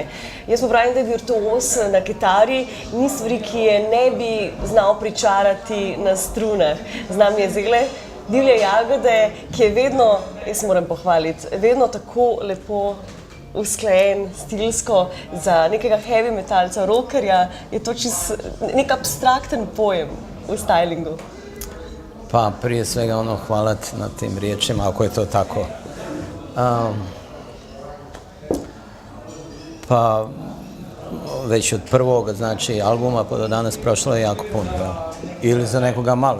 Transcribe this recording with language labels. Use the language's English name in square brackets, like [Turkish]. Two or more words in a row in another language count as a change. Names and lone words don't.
[Slovenian] Jaz pravim, da je virtuoz na kitari, ni stvari, ki je ne bi znal pričarati na strunah. Z nami je zdajle Divje Jagode, ki je vedno, jaz moram pohvaliti, vedno tako lepo usklajen, stilsko. Za nekega [English] heavy metalca, [Slovenian] rockerja je to čist nek abstrakten pojem u stylingu. [Croatian] Pa prije svega hvala ti na tim riječima, ako je to tako. Pa već od prvog, znači, albuma pa do danas prošlo je jako puno, ili za nekoga malo.